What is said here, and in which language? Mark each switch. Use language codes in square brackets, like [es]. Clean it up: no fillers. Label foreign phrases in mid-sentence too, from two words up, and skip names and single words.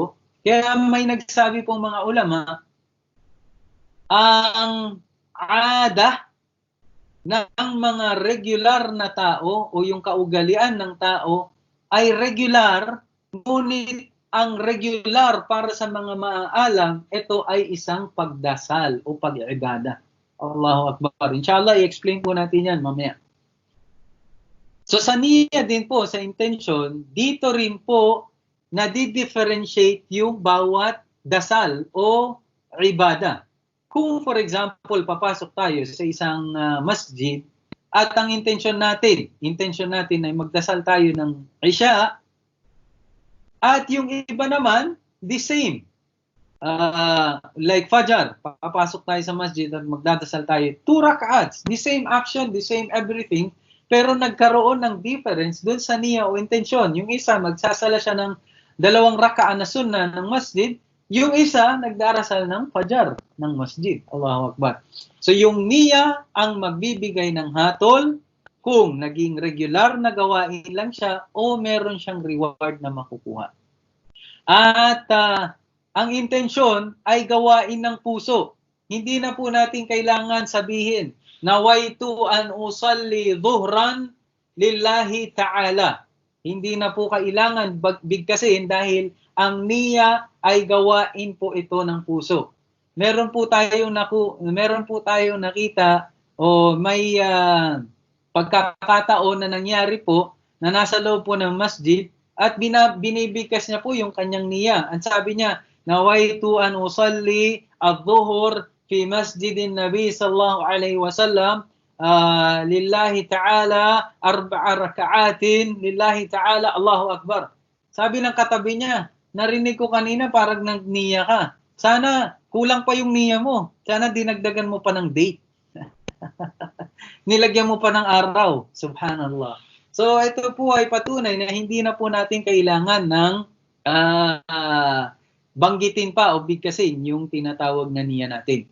[tl] Kaya may nagsabi pong mga ulama, ang ada ng mga regular na tao o yung kaugalian ng tao ay regular, ngunit ang regular para sa mga maaalam, ito ay isang pagdasal o pag-ibada. [ar] الله أكبر. [tl] Inshallah, i-explain po natin yan mamaya. So sa niya din po, sa intention, dito rin po nadi-differentiate yung bawat dasal o ibada. Kung for example, papasok tayo sa isang masjid at ang intention natin ay magdasal tayo ng Isya at yung iba naman, [en] the same. Like Fajr, [tl] papasok tayo sa masjid at magdadasal tayo 2 rak'ats, [en] the same action, the same everything, [tl] pero nagkaroon ng difference dun sa niya o intention. Yung isa, magsasala siya ng 2 rak'ah na sunnah ng masjid, yung isa, nagdarasal ng Fajr ng masjid. [ar] الله أكبر. [tl] So yung niya ang magbibigay ng hatol kung naging regular na gawain lang siya o meron siyang reward na makukuha. At ang intensyon ay gawain ng puso. Hindi na po natin kailangan sabihin, [ar] نويت أن أصلي الظهر لله تعالى. [tl] Hindi na po kailangan bigkasin dahil ang niya ay gawain po ito ng puso. Meron po tayong nakita o may pagkakataon na nangyari po na nasa loob po ng masjid at binibigkas niya po yung kanyang niya. Ang sabi niya, [ar] نويت أن أصلي الظهر في مسجد النبي صلى الله عليه وسلم لله تعالى 4 ركعات لله تعالى الله أكبر. [tl] Sabi ng katabi niya, narinig ko kanina parang nagniya ka. Sana kulang pa yung niya mo. Sana dinagdagan mo pa ng date. Nilagyan mo pa ng araw. Subhanallah. So ito po ay patunay na hindi na po natin kailangan ng banggitin pa o bigkasin yung tinatawag na niya natin.